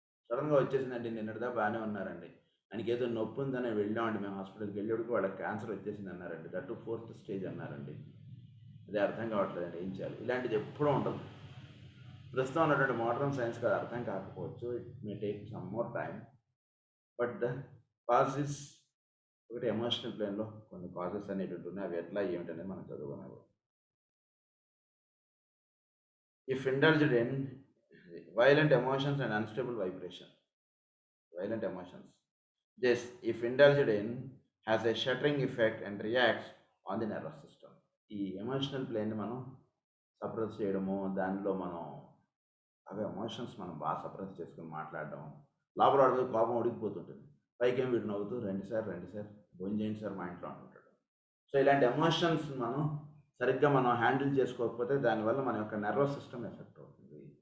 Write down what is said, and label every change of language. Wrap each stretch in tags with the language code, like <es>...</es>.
<te>సడన్గా వచ్చేసిందండి, నిన్నటిదా బాగానే ఉన్నారండి, ఆయనకి ఏదో నొప్పి ఉందని వెళ్ళామండి, మేము హాస్పిటల్కి వెళ్ళేటికి వాళ్ళకి క్యాన్సర్ వచ్చేసింది అన్నారండి, దట్ 4th స్టేజ్ అన్నారండి, అది అర్థం కావట్లేదండి, ఏం చేయాలి. ఇలాంటిది ఎప్పుడూ ఉండదు. ప్రస్తుతం ఉన్నటువంటి మోడర్న్ సైన్స్కి అది అర్థం కాకపోవచ్చు,</te> <en>it may take some more time,</en> <te>but the causes ఒకటి ఎమోషనల్ ప్లేన్లో కొన్ని కాజెస్ అనేటువంటి ఉన్నాయి, అవి ఎట్లా ఏమిటనేది మనం చదువుకునేవారు.</te> <en>If indulged in violent emotions and unstable vibration, violent emotions, this, if indulged in, has a shattering effect and reacts on the nervous system.</en> <te>ఈ emotional ప్లేన్ని మనం సప్రెస్ చేయడము, దానిలో మనం అవి ఎమోషన్స్ మనం బాగా సప్రెస్ చేసుకుని మాట్లాడడం, లోపల వాడి మీద కోపం ఉడికిపోతుంటుంది, పైకేం వీడు నవ్వుతూ రండి సార్ భోజనం చేయండి సార్ మా ఇంట్లో అంటుంటాడు. సో ఇలాంటి ఎమోషన్స్ మనం సరిగ్గా మనం హ్యాండిల్ చేసుకోకపోతే దానివల్ల మన యొక్క నర్వస్ సిస్టమ్ ఎఫెక్ట్ అవుతుంది.</te>